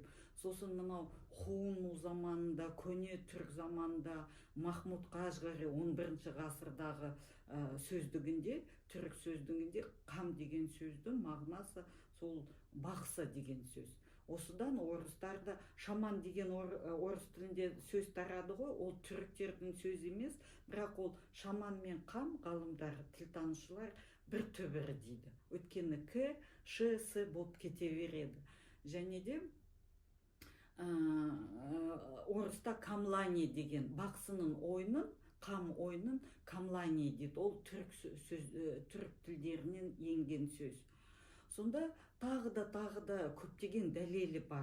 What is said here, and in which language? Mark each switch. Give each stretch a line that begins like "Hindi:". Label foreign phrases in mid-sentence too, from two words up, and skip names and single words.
Kazakh: Сосын мынау Хуну заманында, көне түрік заманында Махмуд Қажғари 11 ғасырдағы сөздігінде, түрік сөздігінде Қам деген сөздің мағынасы сол бақсы деген сөз. Осыдан орыстарда шаман деген орыс тілінде сөз тарады ғой, ол түріктердің сөзі емес, бірақ ол шаман мен қам ғалымдар, тілтанушылар бір түбірі дейді. Өйткені к, ш, с болып кете береді. Және де орыста камлани деген бақсының ойынын, қам ойынын камлани дейді. Ол түрік тілдерінен енген сөз. Сонда тағы да көптеген дәлелі бар.